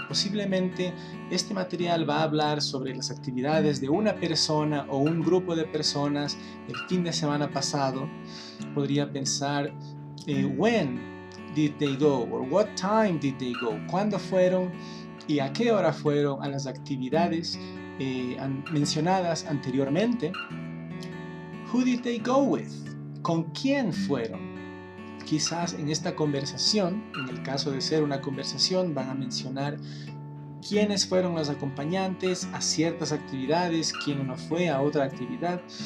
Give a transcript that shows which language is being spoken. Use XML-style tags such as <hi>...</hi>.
<es>Posiblemente este material va a hablar sobre las actividades de una persona o un grupo de personas el fin de semana pasado. Podría pensar,</es> <en>when did they go? Or what time did they go?</en> <es>¿Cuándo fueron y a qué hora fueron a las actividades mencionadas anteriormente?</es> <en>Who did they go with?</en> <es>¿Con quién fueron? Quizás en esta conversación, en el caso de ser una conversación, van a mencionar quiénes fueron los acompañantes a ciertas actividades, quién no fue a otra actividad.</es>